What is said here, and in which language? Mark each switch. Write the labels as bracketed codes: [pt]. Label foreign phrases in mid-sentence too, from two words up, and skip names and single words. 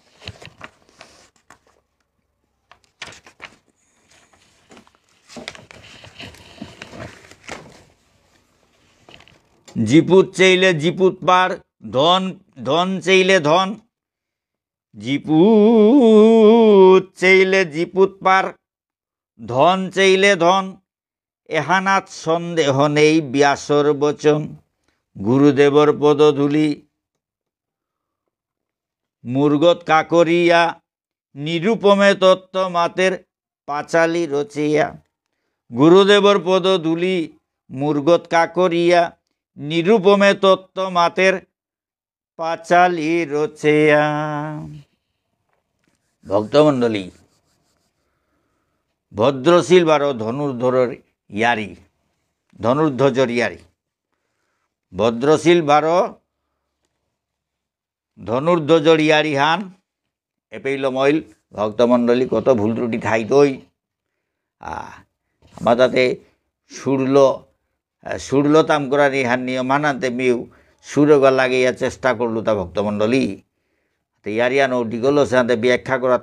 [bpy] জিপুত চাইলে জিপুত পার, ধন চাইলে ধন। জিপুত চাইলে জিপুত পার, ধন চাইলে ধন। এহানাত সন্দেহ নেই ব্যাসর বচন, গুরুদেবর পদধূলি মূর্গত কাকরিয়া। নিরুপমে তত্ত্ব মাতের পাঁচালি রচিয়া। গুরুদেবর পদধূলি মূর্গত কাকরিয়া, নিরুপমে তত্ত্ব মাতের পাঁচালি রচেয়া। ভক্তমণ্ডলী, ভদ্রশীল 12 ধনুর্ধরের ইয়ারি, ধনুর্ধ্বজর ইয়ারি। ভদ্রশীল 12 ধনুর্ধ্বজর ইয়ারি হান এপেইলম অইল ভক্তমণ্ডলী কত ভুল ত্রুটি থাইতই আমার তাতে সুরল তাম করার ইহার নিয়ম মানাতে মিউ সুরগ লাগিয়া চেষ্টা করলু তা ভক্তমণ্ডলী হাতে ইয়ারিয়া নৌটি গেল সে হাতে ব্যাখ্যা করাত